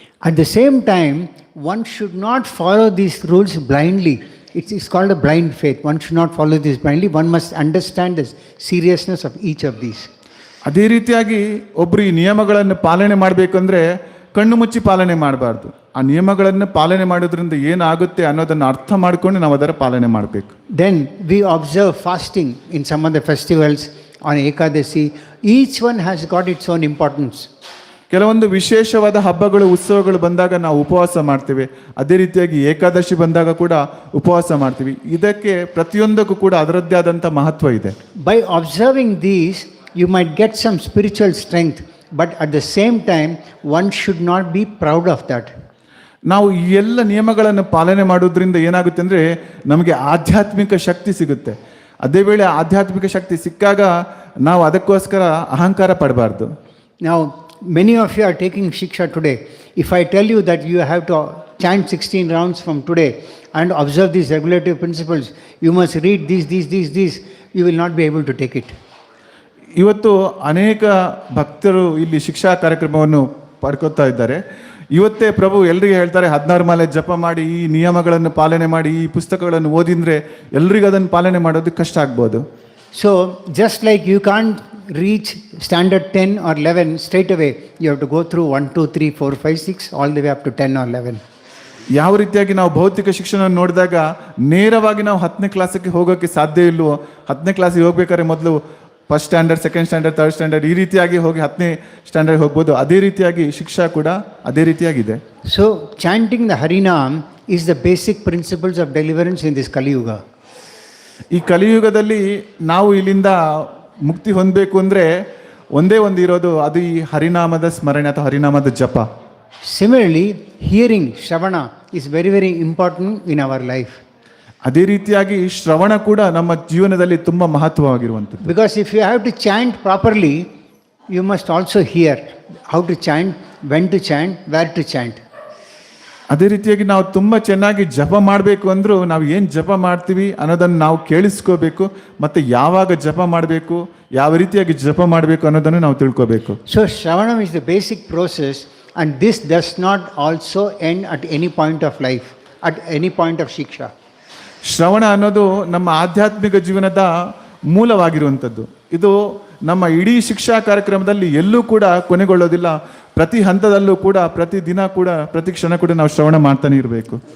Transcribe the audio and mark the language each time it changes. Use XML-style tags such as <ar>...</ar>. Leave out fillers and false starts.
<en>At the same time, one should not follow these rules blindly. It's called a blind faith. One should not follow this blindly. One must understand the seriousness of each of these.</en> <kn>ಅದೇ ರೀತಿಯಾಗಿ ಒಬ್ಬರು ಈ ನಿಯಮಗಳನ್ನು ಪಾಲನೆ ಮಾಡಬೇಕಂದ್ರೆ ಕಣ್ಣು ಮುಚ್ಚಿ ಪಾಲನೆ ಮಾಡಬಾರ್ದು. ಆ ನಿಯಮಗಳನ್ನು ಪಾಲನೆ ಮಾಡೋದ್ರಿಂದ ಏನಾಗುತ್ತೆ ಅನ್ನೋದನ್ನು ಅರ್ಥ ಮಾಡಿಕೊಂಡು ನಾವು ಅದರ ಪಾಲನೆ ಮಾಡಬೇಕು.</kn> <en>Then we observe fasting in some of the festivals on Ekadasi. Each one has got its own importance.</en> <kn>ಕೆಲವೊಂದು ವಿಶೇಷವಾದ ಹಬ್ಬಗಳು ಉತ್ಸವಗಳು ಬಂದಾಗ ನಾವು ಉಪವಾಸ ಮಾಡ್ತೇವೆ. ಅದೇ ರೀತಿಯಾಗಿ ಏಕಾದಶಿ ಬಂದಾಗ ಕೂಡ ಉಪವಾಸ ಮಾಡ್ತೀವಿ. ಇದಕ್ಕೆ ಪ್ರತಿಯೊಂದಕ್ಕೂ ಕೂಡ ಅದರದ್ದೇ ಆದಂಥ ಮಹತ್ವ ಇದೆ.</kn> <en>By observing these, you might get some spiritual strength, but at the same time, one should not be proud of that.</en> <kn>ನಾವು ಈ ಎಲ್ಲ ನಿಯಮಗಳನ್ನು ಪಾಲನೆ ಮಾಡೋದ್ರಿಂದ ಏನಾಗುತ್ತೆ ಅಂದರೆ ನಮಗೆ ಆಧ್ಯಾತ್ಮಿಕ ಶಕ್ತಿ ಸಿಗುತ್ತೆ. ಅದೇ ವೇಳೆ ಆಧ್ಯಾತ್ಮಿಕ ಶಕ್ತಿ ಸಿಕ್ಕಾಗ ನಾವು ಅದಕ್ಕೋಸ್ಕರ ಅಹಂಕಾರ ಪಡಬಾರ್ದು.</kn> <en>Now, many of you are taking Shiksha today. If I tell you that you have to chant 16 rounds from today and observe these regulative principles, you must read these, you will not be able to take it.</en> <kn>ಇವತ್ತು ಅನೇಕ ಭಕ್ತರು ಇಲ್ಲಿ ಶಿಕ್ಷಾ ಕಾರ್ಯಕ್ರಮವನ್ನು ಪಡ್ಕೊತಾ ಇದ್ದಾರೆ. ಇವತ್ತೇ ಪ್ರಭು ಎಲ್ರಿಗೂ ಹೇಳ್ತಾರೆ 16 ಮಾಲೆ ಜಪ ಮಾಡಿ, ಈ ನಿಯಮಗಳನ್ನು ಪಾಲನೆ ಮಾಡಿ, ಈ ಪುಸ್ತಕಗಳನ್ನು ಓದಿದ್ರೆ ಎಲ್ರಿಗೂ ಅದನ್ನು ಪಾಲನೆ ಮಾಡೋದು ಕಷ್ಟ ಆಗ್ಬೋದು.</kn> <en>So, just like you can't reach standard 10 or 11 straight away, you have to go through 1, 2, 3, 4, 5, 6 all the way up to 10 or 11.</en> <kn>ಯಾವ ರೀತಿಯಾಗಿ ನಾವು ಭೌತಿಕ ಶಿಕ್ಷಣ ನೋಡಿದಾಗ ನೇರವಾಗಿ ನಾವು 10ನೇ ಕ್ಲಾಸಿಗೆ ಹೋಗೋಕ್ಕೆ ಸಾಧ್ಯ ಇಲ್ವೋ, 10ನೇ ಕ್ಲಾಸಿಗೆ ಹೋಗ್ಬೇಕಾದ್ರೆ ಮೊದಲು first standard, second standard, third standard ಈ ರೀತಿಯಾಗಿ ಹೋಗಿ 10ನೇ ಸ್ಟ್ಯಾಂಡರ್ಡ್ ಹೋಗ್ಬೋದು. ಅದೇ ರೀತಿಯಾಗಿ ಶಿಕ್ಷಾ ಕೂಡ ಅದೇ ರೀತಿಯಾಗಿದೆ.</kn> <en>So, chanting the Harinam is the basic principles of deliverance in this Kali Yuga.</en> <kn>ಈ ಕಲಿಯುಗದಲ್ಲಿ ನಾವು ಇಲ್ಲಿಂದ ಮುಕ್ತಿ ಹೊಂದಬೇಕು ಅಂದರೆ ಒಂದೇ ಒಂದು ಇರೋದು, ಅದು ಈ ಹರಿನಾಮದ ಸ್ಮರಣೆ ಅಥವಾ ಹರಿನಾಮದ ಜಪ.</kn> <en>Similarly, hearing, Shravana, is very, very important in our life.</en> <kn>ಅದೇ ರೀತಿಯಾಗಿ ಶ್ರವಣ ಕೂಡ ನಮ್ಮ ಜೀವನದಲ್ಲಿ ತುಂಬ ಮಹತ್ವವಾಗಿರುವಂಥದ್ದು.</kn> <en>Because if you have to chant properly, you must also hear how to chant, when to chant, where to chant.</en> <kn>ಅದೇ ರೀತಿಯಾಗಿ ನಾವು ತುಂಬ ಚೆನ್ನಾಗಿ ಜಪ ಮಾಡಬೇಕು ಅಂದರೂ ನಾವು ಏನು ಜಪ ಮಾಡ್ತೀವಿ ಅನ್ನೋದನ್ನು ನಾವು ಕೇಳಿಸ್ಕೋಬೇಕು, ಮತ್ತು ಯಾವಾಗ ಜಪ ಮಾಡಬೇಕು, ಯಾವ ರೀತಿಯಾಗಿ ಜಪ ಮಾಡಬೇಕು ಅನ್ನೋದನ್ನು ನಾವು ತಿಳ್ಕೋಬೇಕು.</kn> <en>So, Shravanam is the basic process, and this does not also end at any point of life, at any point of Shiksha.</en> <kn>ಶ್ರವಣ ಅನ್ನೋದು ನಮ್ಮ ಆಧ್ಯಾತ್ಮಿಕ ಜೀವನದ ಮೂಲವಾಗಿರುವಂಥದ್ದು. ಇದು ನಮ್ಮ ಇಡೀ ಶಿಕ್ಷಾ ಕಾರ್ಯಕ್ರಮದಲ್ಲಿ ಎಲ್ಲೂ ಕೂಡ ಕೊನೆಗೊಳ್ಳೋದಿಲ್ಲ. ಪ್ರತಿ ಹಂತದಲ್ಲೂ ಕೂಡ, ಪ್ರತಿ ದಿನ ಕೂಡ, ಪ್ರತಿ ಕ್ಷಣ ಕೂಡ ನಾವು ಶ್ರವಣ ಮಾಡ್ತಾನೆ ಇರಬೇಕು.</kn>